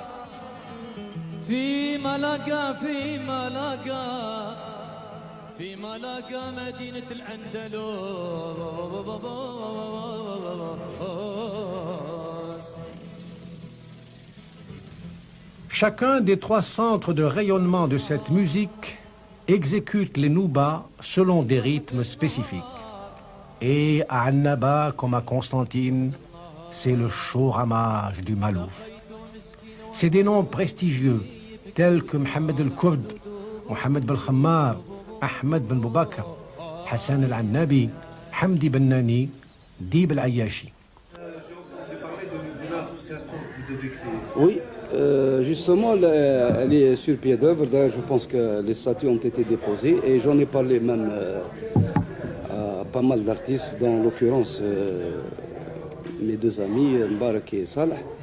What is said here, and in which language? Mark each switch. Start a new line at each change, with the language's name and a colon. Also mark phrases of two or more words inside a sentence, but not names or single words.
Arabic: في ملاقا مدينة الأندلس.
French: Chacun des trois centres de rayonnement de cette musique exécute les noubas selon des rythmes spécifiques. Et à Annaba comme à Constantine, c'est le chaud ramage du Malouf. C'est des noms prestigieux tels que Mohamed el-Kurd, Mohamed ben-Khammar, Ahmed ben Boubakar, Hassan el-Annabi, Hamdi ben Nani, Dib el-Ayashi. Oui, justement, elle est sur pied d'œuvre. D'ailleurs, je pense que les statuts ont été déposés et j'en ai parlé même à pas mal d'artistes, dans l'occurrence mes deux amis, Mbarak et Salah.